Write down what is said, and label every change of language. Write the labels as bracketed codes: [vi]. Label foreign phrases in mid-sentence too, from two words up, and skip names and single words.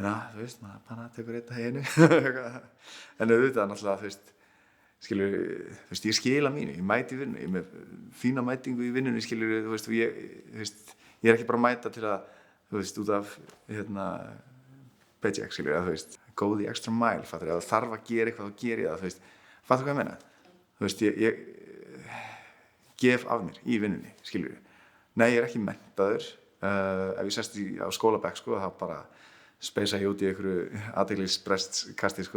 [is] meina, þú veist, maður bara tekur einn að einu en auðvitað náttúrulega, þú veist, skilur, þú veist, ég skila mínu, ég mæti í vinnu, ég er með fína mætingu í vinnunni, skilur, þú veist, ég er ekki bara að mæta til að, þú veist, út af, paycheck, skilur, þú veist, [en] go the extra mile, [is] fattur, ef það þarf að gera eitthvað, þá ger ég það, þú veist, fattur hvað ég meina? Þú veist, ég gef af mér í vinnunni, skilur. Nei, ég er ekki menntaður, ef ég sest á skólabekk, sko, þá bara speysa ég út í einhverju athyglisbrestkasti, sko.